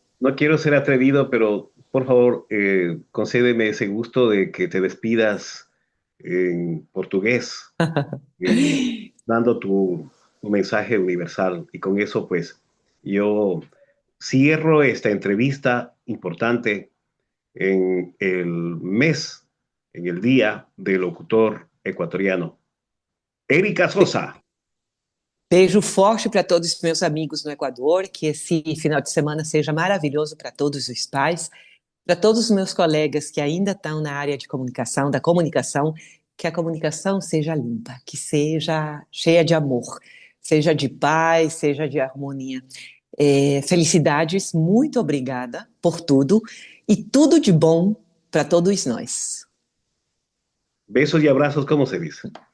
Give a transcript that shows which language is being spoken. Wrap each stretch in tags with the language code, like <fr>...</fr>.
<es>No quiero ser atrevido, pero por favor, concédeme ese gusto de que te despidas en portugués, dando tu mensaje universal. Y con eso, pues, yo cierro esta entrevista importante en el mes, en el Día del Locutor Ecuatoriano. Erika Sosa.</es> <pt>Beijo forte para todos os meus amigos no Equador, que esse final de semana seja maravilhoso para todos os pais, para todos os meus colegas que ainda estão na área de comunicação, da comunicação, que a comunicação seja limpa, que seja cheia de amor, seja de paz, seja de harmonia. Felicidades, muito obrigada por tudo e tudo de bom para todos nós.</pt> <es>Besos y abrazos, ¿cómo se dice?</es>